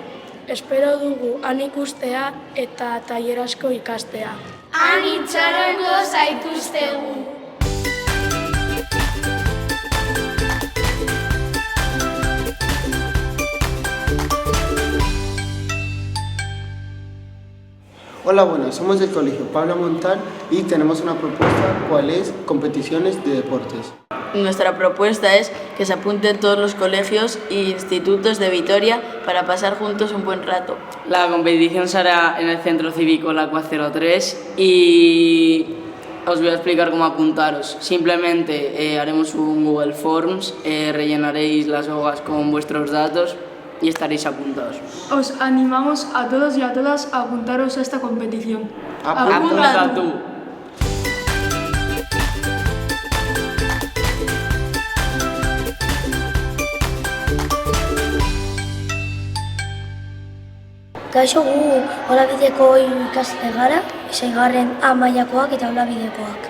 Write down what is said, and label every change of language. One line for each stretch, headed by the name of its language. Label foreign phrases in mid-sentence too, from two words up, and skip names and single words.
Basque: Espero dugu han ikustea eta tailer asko ikastea. Han itxarongo zaituztegu!
Spanish: Hola, buenas, somos del Colegio Pablo Montal y tenemos una propuesta, ¿cuál es? Competiciones de deportes. Nuestra propuesta es que se apunten todos los colegios e institutos de Vitoria para pasar juntos un buen rato. La competición se hará en el Centro Cívico Lacua 03 y os voy a explicar cómo apuntaros. Simplemente haremos un Google Forms, rellenaréis las hojas con vuestros datos y estaréis apuntados. Os animamos a todos y a todas a apuntaros a esta competición. ¡Apunta tú!
Basque: Kaixo, gu Olabideko ikasle gara, 6. A mailakoak eta Olabidekoak.